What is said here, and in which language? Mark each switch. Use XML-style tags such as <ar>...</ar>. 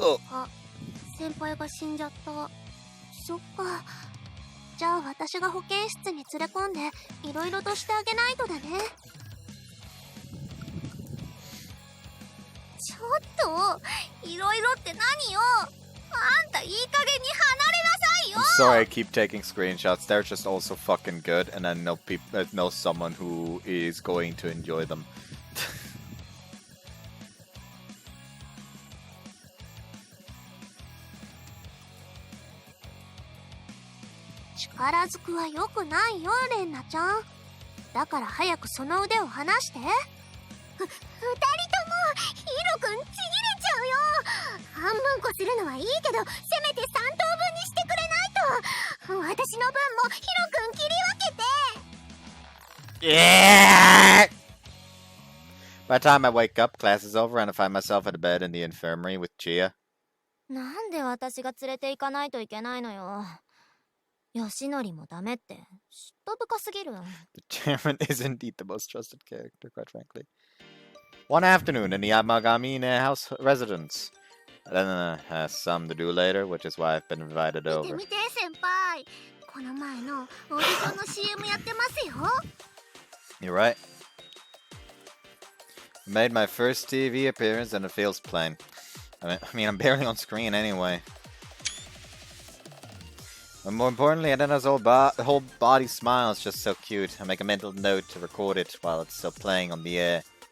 <ja>あ、先輩が死んじゃった。そっか。じゃあ私が保健室に連れ込んでいろいろとしてあげないとだね。ちょっといろいろって何よ。あんたいい加減に離れなさいよ。</ja> <en>I'm sorry I keep taking screenshots. They're just also fucking good, and I know someone who is going to enjoy them.</en> <ja>力ずくは良くないよレンナちゃん。だから早くその腕を離して。2人ともヒロくんちぎれちゃうよ。半分こするのはいいけどせめて3等分にしてくれないと。私の分もヒロくん切り分けて。</ja> <en>Yeah! By the time I wake up, class is over, and I find myself at a bed in the infirmary with Chia.</en> <ja>なんで私が連れて行かないといけないのよ。吉典もダメって嫉妬深すぎる。</ja> <en>The chairman is indeed the most trusted character, quite frankly. One afternoon in the Yamagami house residence. Renna has some to do later, which is why I've been invited</en> <ja>見て</ja> <en>over.</en> <ja>見て先輩。この前のオーディションの CM やってますよ。</ja> <en>You're right. I made my first TV appearance and it feels plain. I mean, I'm barely on screen anyway. But more importantly, Rena's whole body smile is just so cute. I make a mental note to record it while it's still playing on the air.</en>